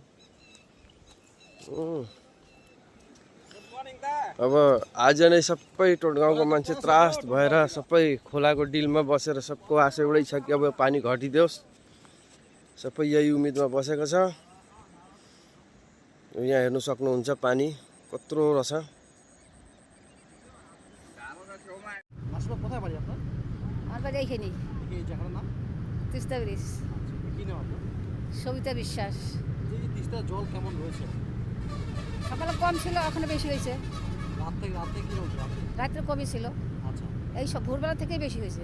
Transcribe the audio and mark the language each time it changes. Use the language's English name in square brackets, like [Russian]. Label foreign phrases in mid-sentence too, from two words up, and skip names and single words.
[Nepali] अब आज नै सबै टोटगाउँको मान्छे त्रास भएर सबै खोलाको डिलमा बसेर सबको आशा एउटै छ कि अब पानी घटिदियोस्। सबै यही उम्मिदमा बसेको छ। यहाँ हेर्नु सक्नुहुन्छ पानी कत्रो रहेछ। [Bangla] সবিতা বিশ্বাস। সকালে কম ছিল, এখন বেশি হয়েছে। রাত্রে কমই ছিল, এই সব ভোরবেলা থেকেই বেশি হয়েছে।